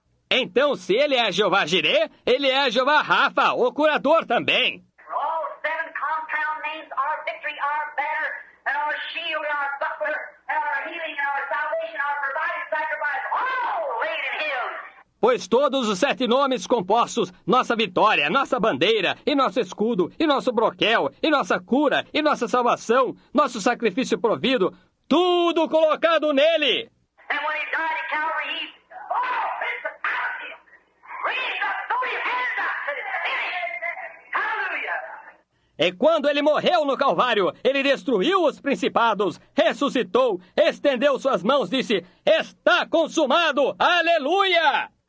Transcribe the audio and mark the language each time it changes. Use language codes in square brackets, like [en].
[pt] Então, se ele é Jeová Jireh, ele é Jeová Rafa, o curador também. [en] For all seven compound names, our victory, our banner, and our shield, and our buckler, and our healing, and our salvation, our provided sacrifice, all laid in him. [pt] Pois todos os 7 nomes compostos, nossa vitória, nossa bandeira, e nosso escudo, e nosso broquel, e nossa cura, e nossa salvação, nosso sacrifício provido, tudo colocado nele. [en] And when he died at Calvary, he, principality, raised up, threw his hands up, said, it's finished. Hallelujah. [pt] E quando ele morreu no Calvário, ele destruiu os principados, ressuscitou, estendeu suas mãos, disse, está consumado, aleluia!